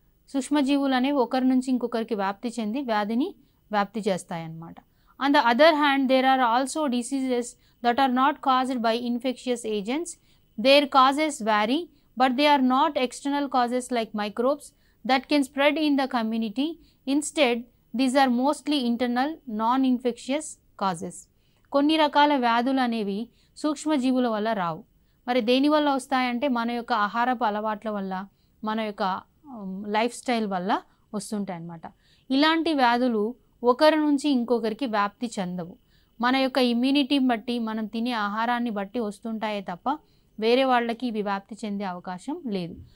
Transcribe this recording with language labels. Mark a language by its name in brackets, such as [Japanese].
[Telugu] సూక్ష్మజీవులు అనేవి ఒకరి నుంచి ఇంకొకరికి వ్యాప్తి చెంది వ్యాధిని వ్యాప్తి చేస్తాయన్నమాట. [English] On the other hand there are also diseases that are not caused by infectious agents. Their causes vary but they are not external causes like microbes that can spread in the community. Instead, these are mostly internal, non-infectious causes. [Telugu] కొన్ని రకాల వ్యాధులు అనేవి సూక్ష్మజీవుల వల్ల రావు. మరి దేని వల్ల వస్తాయంటే మన యొక్క ఆహారపు అలవాట్ల వల్ల, మన యొక్క లైఫ్ స్టైల్ వల్ల వస్తుంటాయి అన్నమాట. ఇలాంటి వ్యాధులు ఒకరి నుంచి ఇంకొకరికి వ్యాప్తి చెందవు. మన యొక్క ఇమ్యూనిటీని బట్టి, మనం తినే ఆహారాన్ని బట్టి వస్తుంటాయే తప్ప వేరే వాళ్ళకి ఇవి వ్యాప్తి చెందే అవకాశం లేదు.